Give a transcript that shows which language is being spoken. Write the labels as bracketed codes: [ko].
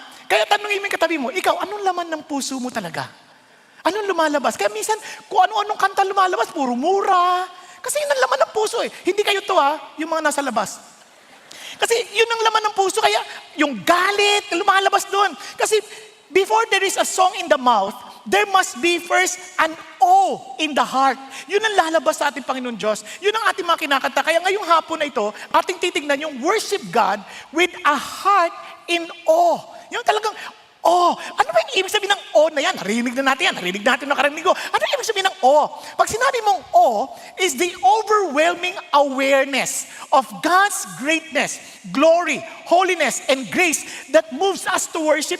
[tl] Kaya tanongin mo yung katabi mo, ikaw, anong laman ng puso mo talaga? Anong lumalabas? Kaya minsan, kung ano-anong kanta lumalabas, puro mura. Kasi yun ang laman ng puso Hindi kayo to yung mga nasa labas. Kasi yun ang laman ng puso, kaya yung galit, lumalabas doon. [en] Kasi before there is a song in the mouth, there must be first an awe in the heart. [tl] Yun ang lalabas sa ating Panginoon Diyos. Yun ang ating mga kinakanta. Kaya ngayong hapon na ito, ating titignan yung [en] worship God with a heart in awe. [tl] Yung talagang ano ba yung ibig sabihin ng na yan? Narinig na natin yan. Narinig natin nakarinig ko. Ano yung ibig sabihin ng Pag sinabi mong [en] is the overwhelming awareness of God's greatness, glory, holiness, and grace that moves us to worship.